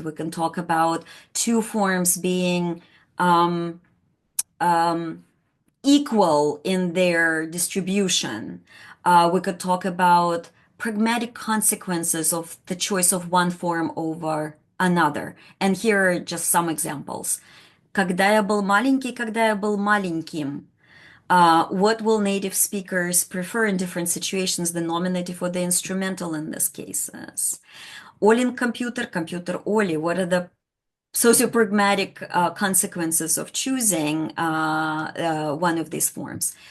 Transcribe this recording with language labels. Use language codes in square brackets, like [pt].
[en] We can talk about two forms being equal in their distribution. We could talk about pragmatic consequences of the choice of one form over another. And here are just some examples. [ru] Когда я был маленький, когда я был маленьким. [en] What will native speakers prefer in different situations, the nominative or the instrumental in this cases? Олин computer, computer Oli. What are the sociopragmatic consequences of choosing one of these forms?